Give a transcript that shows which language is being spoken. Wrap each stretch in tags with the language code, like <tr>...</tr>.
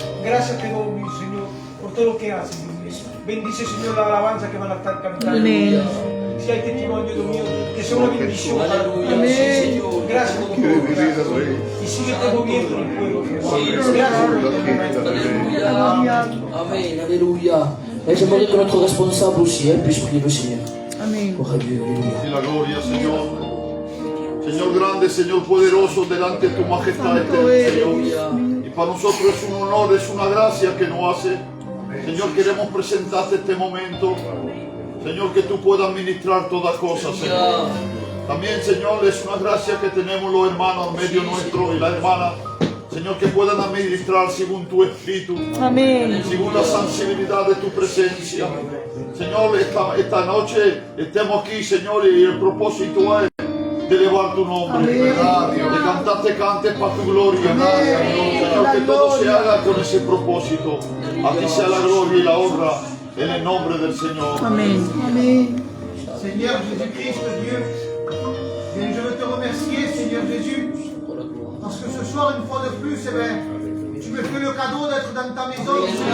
<es>Gracias te doy, mi Señor, por todo lo que haces, Dios mío. Bendice, Señor, la alabanza que van a estar cantando. Amén. Si hay testimonio, Dios mío, que sea una bendición para tu vida. Aleluya. Amén. Sí, Señor. Gracias por todo. Y sigue te moviendo en el pueblo, Jehová. Gracias por todo.</es> <fr>Alléluia. Amen, alléluia. Et j'aimerais que notre responsable aussi puisse prier le Seigneur.</fr> <es>Amén.</es> <fr>Gloire à Dieu, alléluia.</fr> <es>Y la gloria, Señor. Señor grande, Señor poderoso, delante de tu majestad eterna, Señor. Y para nosotros es un honor, es una gracia que nos hace. Señor, queremos presentarte este momento. Señor, que tú puedas ministrar todas cosas, Señor. También, Señor, es una gracia que tenemos los hermanos en medio nuestro y las hermanas. Señor, que puedan administrar según tu espíritu, Amén. según la sensibilidad de tu presencia. Señor, esta noche estemos aquí, Señor, y el propósito es de elevar tu nombre, de cantarte cantes para tu gloria. Señor, que todo se haga con ese propósito. A ti sea la gloria y la honra en el nombre del Señor. Amén.</es> <fr>Seigneur Jésus-Christ, Dieu, et je veux te remercier, Seigneur Jésus, parce que ce soir, une fois de plus, tu me fais le cadeau d'être dans ta maison.</fr>